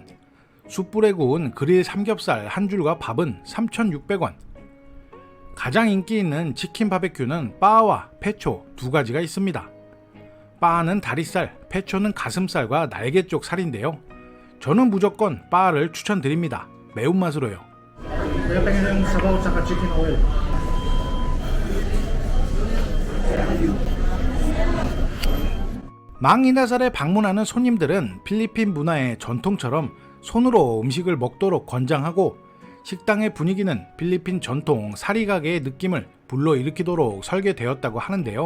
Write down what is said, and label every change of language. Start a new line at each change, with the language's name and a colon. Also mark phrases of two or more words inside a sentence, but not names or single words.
Korean: 숯불에 구운 그릴 삼겹살 한 줄과 밥은 3,600원. 가장 인기 있는 치킨 바베큐는 빠와 페초 두 가지가 있습니다. 빠는 다리살, 페초는 가슴살과 날개 쪽 살인데요. 저는 무조건 빠를 추천드립니다. 매운맛으로요.
Filipino: Kaya pengen yung sabaw sa
English: chicken oil.
Korean: 망이나살에 방문하는 손님들은 필리핀 문화의 전통처럼 손으로 음식을 먹도록 권장하고 식당의 분위기는 필리핀 전통 사리가게의 느낌을 불러일으키도록 설계되었다고 하는데요.